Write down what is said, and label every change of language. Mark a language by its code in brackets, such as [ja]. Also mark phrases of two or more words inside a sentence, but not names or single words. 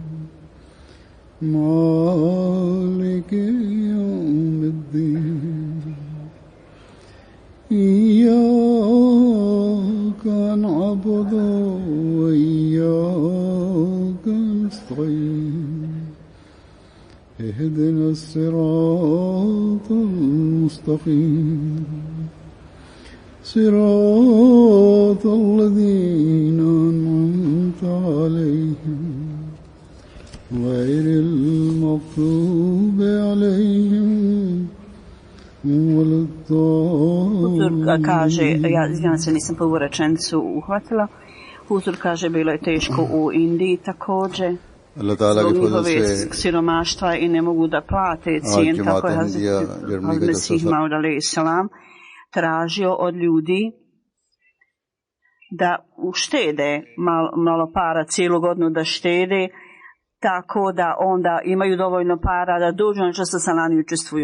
[ar] مالك يوم الدين إياك نعبد وإياك نستعين اهدنا الصراط المستقيم صراط الذين أنعمت عليهم غير المغضوب عليهم ولا الضالين. [bs] Kaže, ja se nisam prvu rečenicu uhvatila. Huzur kaže, bilo je teško u Indiji također. Zbog njihove siromaštva i ne mogu da plate cijen, tako je Hazret Mesih Maud [ar] عليه السلام [bs] tražio od ljudi da uštede malo para, cijelu godinu da štede, tako da onda imaju dovoljno para da dođu na čas sa lani učestvuju.